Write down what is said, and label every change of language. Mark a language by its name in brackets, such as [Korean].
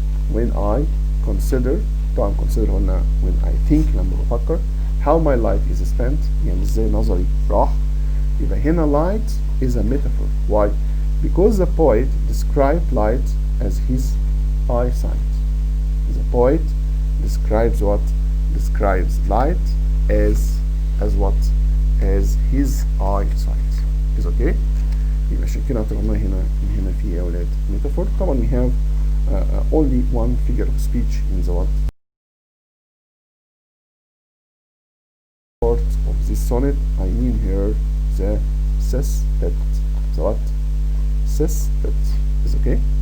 [English] When I consider، طبعا consider هنا when I think [Arabic] لما بفكر [English] how my life is spent، [Arabic] يعني ازاي نظري راح. [English] يبقى هنا light is a metaphor. Why? Because the poet described light as his eyesight. The poet describes what? Describes light as what? As his eyesight. Is okay? [Arabic] يبقى عشان كده اعتبرناها هنا في يا ولاد metaphor. طبعا [English] we have only one figure of speech in the what part of this sonnet. I mean here the sestet. The what? Sestet is okay.